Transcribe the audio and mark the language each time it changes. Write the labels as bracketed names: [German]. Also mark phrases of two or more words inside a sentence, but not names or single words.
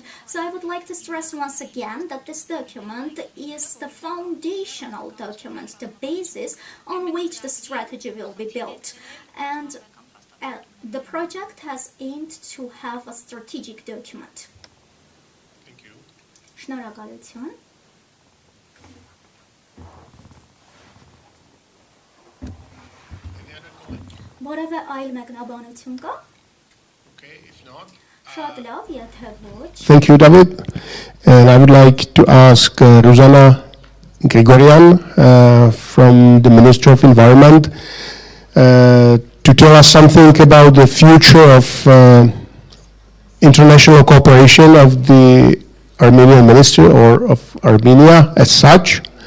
[English] So I would like to stress once again that this document is the foundational document, the basis on which the strategy will be built. And the project has aimed to have a strategic document. Thank you. [Armenian] Շնորհակալություն. Որևէ այլ մեկնաբանություն կա? [English] Okay, if not. [Armenian] Շատ լավ, եթե ոչ. [English] Thank you, David. And I would like to ask Ruzanna Grigoryan from the Ministry of Environment to tell us something about the future of international cooperation of the Armenian ministry or of Armenia as such.